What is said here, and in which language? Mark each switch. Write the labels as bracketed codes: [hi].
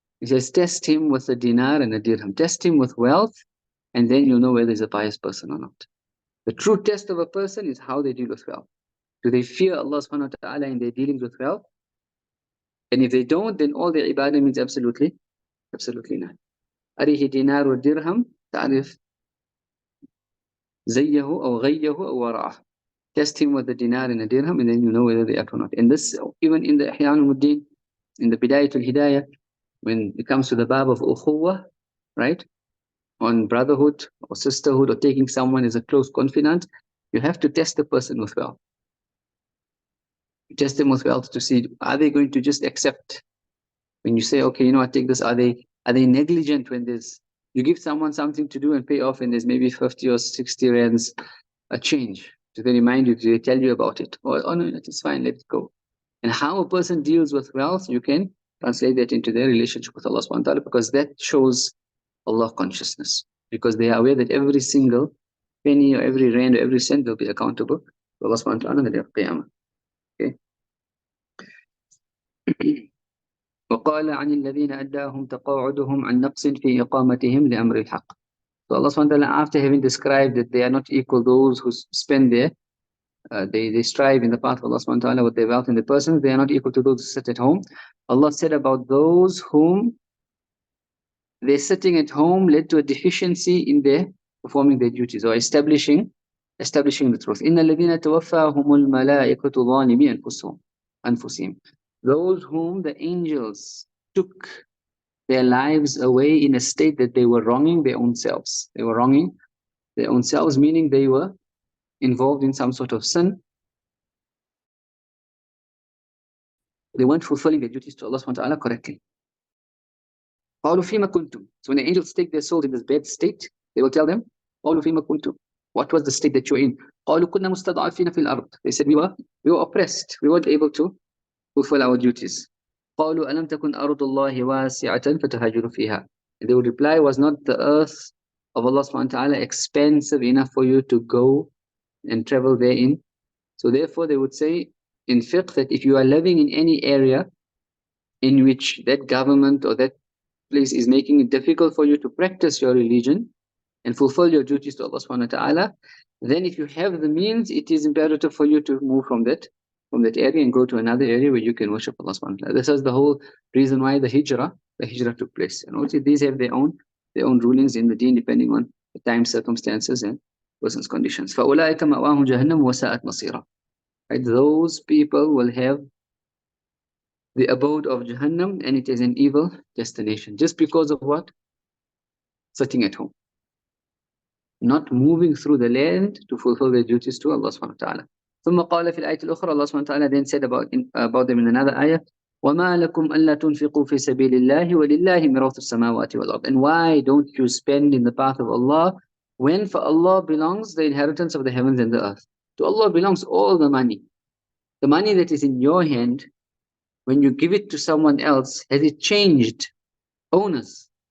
[en] He says, test him with a dinar and a dirham. Test him with wealth, and then you'll know whether he's a pious person or not. The true test of a person is how they deal with wealth. Do they fear Allah subhanahu wa ta'ala in their dealings with wealth? And if they don't, then all their ibadah means absolutely none. [ar] أريه دينار والدرهم تعرف زيه أو غيه أو وراءه. [en] Test him with the dinar and a dirham, and then you know whether they act or not. And this, even in the Ihya al-Muddin, in the Bidayatul Hidayah, when it comes to the bab of ukhuwah, right? On brotherhood or sisterhood or taking someone as a close confidant, you have to test the person with wealth. You test them with wealth to see, are they going to just accept? When you say, okay, I take this, are they negligent when you give someone something to do and pay off, and there's maybe 50 or 60 rands a change? Do they remind you? Do they tell you about it? Or, oh no, it's fine, let it go. And how a person deals with wealth, you can translate that into their relationship with Allah subhanahu wa ta'ala, because that shows Allah consciousness. Because they are aware that every single penny or every rand or every cent will be accountable to Allah subhanahu wa ta'ala on the day of Qiyamah. Okay. [ar] وقال عن الذين أداهم تقاعدهم عن نقص في إقامتهم لأمر الحق. [en] So Allah subhanahu wa ta'ala, after having described that they are not equal those who spend they strive in the path of Allah subhanahu wa ta'ala with their wealth in the persons, they are not equal to those who sit at home. Allah said about those whom their sitting at home led to a deficiency in their performing their duties or establishing the truth. [ar] إن الذين توفاهم الملائكة ظالمي أنفسهم. [en] Those whom the angels took their lives away in a state that they were wronging their own selves. They were wronging their own selves, meaning they were involved in some sort of sin. They weren't fulfilling their duties to Allah subhanahu wa ta'ala correctly. [ar] قالوا فيما كنتم. [en] So when the angels take their souls in this bad state, they will tell them, [ar] قالوا فيما كنتم. [en] What was the state that you were in? [ar] قالوا كنا مستضعفين في الأرض. [en] They said we were oppressed. We weren't able to fulfill our duties. [ar] قالوا ألم تكن أرض الله واسعة فتهاجروا فيها. [en] And they would reply, was not the earth of Allah subhanahu wa ta'ala expensive enough for you to go and travel therein? So therefore they would say in fiqh that if you are living in any area in which that government or that place is making it difficult for you to practice your religion and fulfill your duties to Allah subhanahu wa ta'ala, then if you have the means, it is imperative for you to move from that area and go to another area where you can worship Allah subhanahu wa ta'ala. This is the whole reason why the hijrah took place. And also these have their own rulings in the deen depending on the time, circumstances, and person's conditions. [ar] فَأُولَٰئِكَ مَأْوَاهُمْ جَهَنَّمُ وَسَاءَتْ مَصِيرًا. [en] Right? Those people will have the abode of Jahannam, and it is an evil destination. Just because of what? Sitting at home. Not moving through the land to fulfill their duties to Allah subhanahu wa ta'ala. [ar] ثم قال في الآية الأخرى, [en] Allah subhanahu wa ta'ala then said about them in another ayah, [ar] وَمَا لَكُمْ أَلَّا تُنْفِقُوا فِي سَبِيلِ اللَّهِ وَلِلَّهِ مِرَاثُ السَّمَاوَاتِ وَالْأَرْضِ. [en] And why don't you spend in the path of Allah when for Allah belongs the inheritance of the heavens and the earth? To Allah belongs all the money. The money that is in your hand, when you give it to someone else, has it changed owners?